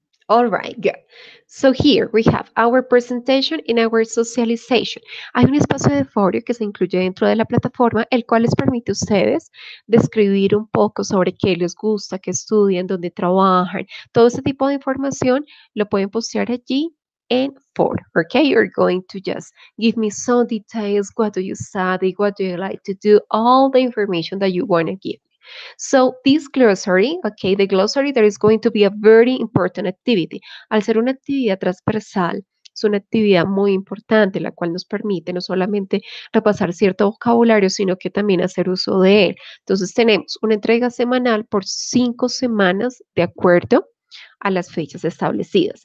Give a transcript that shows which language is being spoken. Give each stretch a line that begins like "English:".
English: All right, good. So here we have our presentation and our socialization.
Spanish: Hay un espacio de foro que se incluye dentro de la plataforma, el cual les permite a ustedes describir un poco sobre qué les gusta, qué estudian, dónde trabajan. Todo ese tipo de información lo pueden postear allí en foro.
English: Okay, you're going to just give me some details. What do you study? What do you like to do? All the information that you want to give. So this glossary, okay, the glossary there is going to be a very important activity.
Spanish: Al ser una actividad transversal, es una actividad muy importante, la cual nos permite no solamente repasar cierto vocabulario, sino que también hacer uso de él. Entonces tenemos una entrega semanal por 5 semanas de acuerdo a las fechas establecidas.